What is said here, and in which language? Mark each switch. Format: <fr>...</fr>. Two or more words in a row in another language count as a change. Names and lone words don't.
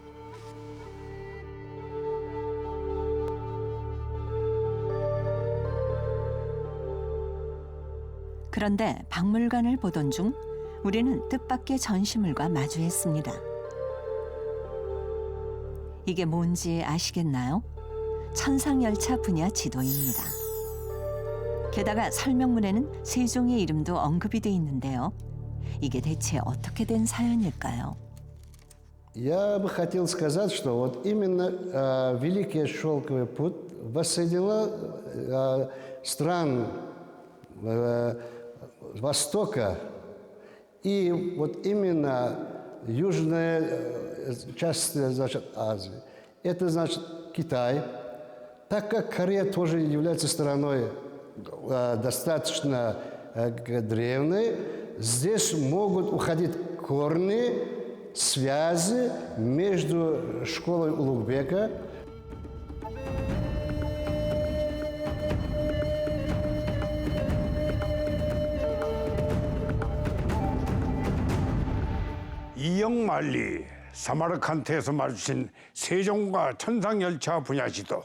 <ko>그런데 박물관을 보던 중 우리는 뜻밖의 전시물과 마주했습니다. 이게 뭔지 아시겠나요? 천상열차 분야 지도입니다. 게다가 설명문에는 세종의 이름도 언급이 돼 있는데요. 이게 대체 어떻게 된 사연일까요?</ko> <ru>Я бы хотел сказать, что вот именно Великий Шелковый путь воссоединил стран Востока и вот именно южная часть, значит, Азии. Это значит Китай. Так как Корея тоже является страной достаточно древней, здесь могут уходить корни, связи между школой Улугбека</ru> <ko>이영만리 사마르칸트에서 마주친 세종과 천상열차 분야지도.</ko>